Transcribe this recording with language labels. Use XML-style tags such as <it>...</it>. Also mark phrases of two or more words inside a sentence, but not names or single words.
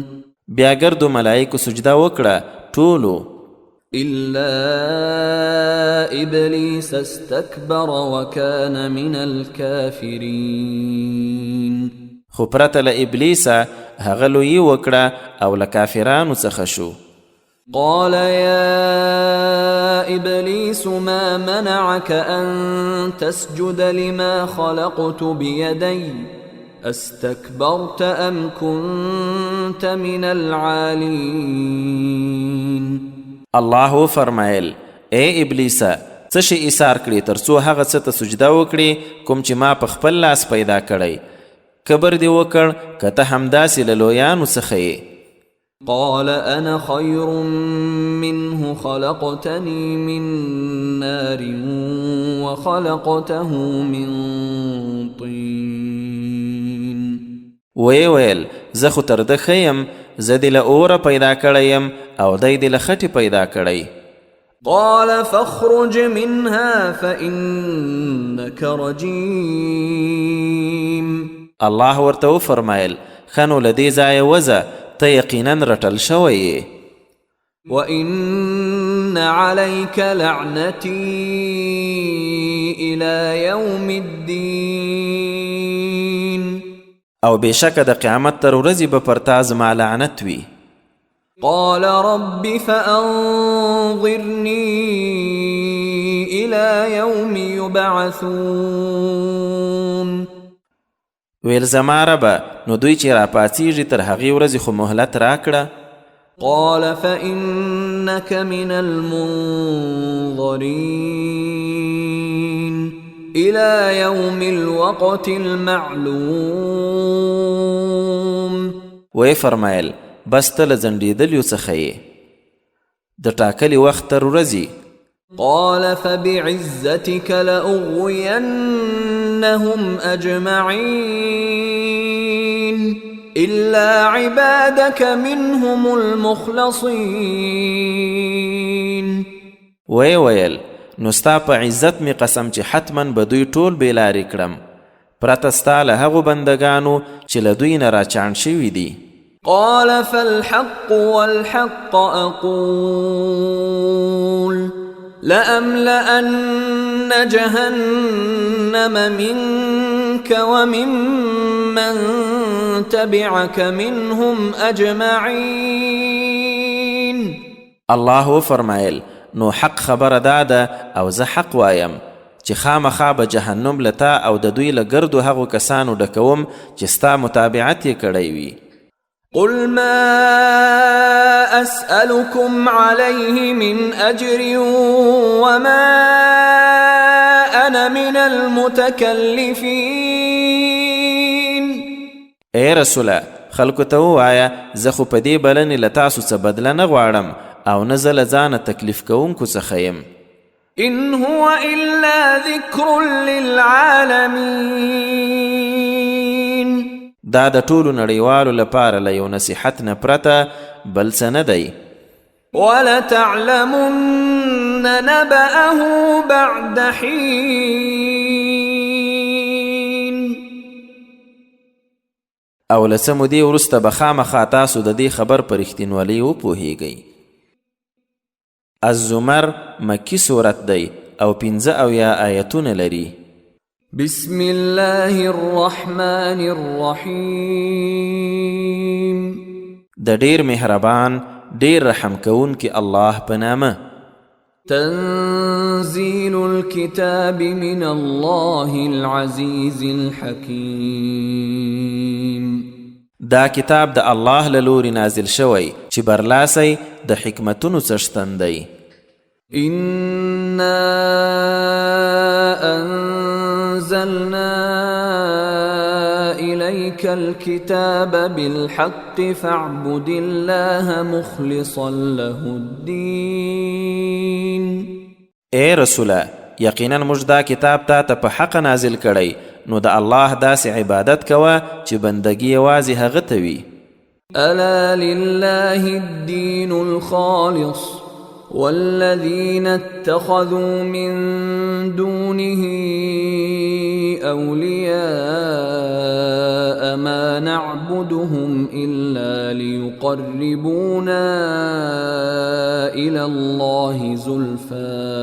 <ps>بیا ګردو ملائکو سجده وکړه ټولو</ps> <ar>إلا إبليس استكبر وكان من الكافرين.</ar> <ps>خو پرته له ابلیسه هغه لویي وکړه او له کافرانو څخه شو.</ps> <ar>قال يا إبليس ما منعك أن تسجد لما خلقت بيدي استكبرت أم كنت من العالين.</ar> <ps>الله فرمایل اے ابلیسه څه شي ایثار کړي تر څو هغه څه ته سجده وکړي کوم چې ما په خپل لاس پیدا کړی. کبر دی وکړ که ته همداسې له لویانو څخه یې.</ps> <ar>قال أنا خير منه خلقتني من نار وخلقته من طين.</ar> <ps>ویل زه خو تر ده ښه یم زه دې له اوره پیدا کړی یم او دی دې له خټې پیدا کړی.</ps> <ar>قال فاخرج منها فإنك رجيم.</ar> <ps>الله ورته وفرمایل ښه نو له دې ځایه وځه ته یقینا رټل شوی یې.</ps> <ar>وإن عليك لعنتي إلى يوم الدين.</ar> <ps>او بېشکه د قیامت تر ورځې به پر تا زما لعنت وي.</ps> <ar>قال رب فأنظرني إلى يوم يبعثون.</ar> <ps>ویل زما ربه نو دوی چې راپاڅېږي تر هغې ورځې خو مهلت راکړه.</ps> <ar>قال فإنك من المنظرين إلى يوم الوقت المعلوم.</ar> <ps>وی فرمایل بس ته له ځنډېدلیو څخه یې د ټاکلي وخت تر ورځې.</ps> <ar>قال فبعزتك لأغوينهم أجمعين إلا عبادك منهم المخلصين.</ar> <ps>ویل نو ستا په عزت می قسم چې حتما به دوی ټول بېلارې کړم پرته ستا له هغو بندګانو چې له دوی نه راچاڼ شوي دي.</ps> <ar>قال فالحق والحق أقول لأملأن جهنم منك وممن تبعك منهم أجمعين.</ar> <ps>الله فرمایل نو حق خبره داده او زه حق وایم چې خامخا به جهنم لتا او د دوی له ګردو هغو کسانو ډکوم چې ستا متابعت یې کړی وي.</ps> <ar>قل ما أسألكم عليه من أجر وما أنا من المتكلفين.</ar> <ps>اے رسوله خلکو ته ووایه زه خو په دې بلنې له تاسو څه بدله نه غواړم او نه زه له ځانه تکلیف کوونکو څخه یم.</ps> <ar>إن هو إلا ذكر للعالمين.</ar> <ps>دا د ټولو نړیوالو لپاره له یو نصیحت نه پرته بل څه نه دی.</ps> <ar>ولتعلمن نبأه بعد حين.</ar> <ps>او له څه مودې وروسته به خامخا تاسو د دې خبر په رښتینولۍ وپوهیږئ. الزمر مکی صورت دی او 15 آیتونه لري.</ps> <ar>بسم الله الرحمن الرحیم.</ar> <ps>د ډیر مهربان ډیر رحم کوونکی الله په نامه.</ps> <ar>تنزيل الكتاب من الله العزيز الحكيم.</ar> <ps>دا کتاب د الله له لوري نازل شوی چې برلاسی د حکمتونو څښتن دی.</ps> <ar>إنا أنزلنا إليك الكتاب بالحق فاعبد الله مخلصا له الدين.</ar> <ps>اے رسوله یقینا موږ دا کتاب تا ته په حق نازل کړی نو د الله داسې عبادت کوه چې بندګي یوازې هغه ته وي.</ps> <ar>ألا لله الدين الخالص والذين اتخذوا من دونه أولياء ما نعبدهم إلا ليقربونا إلى الله زلفى</ar>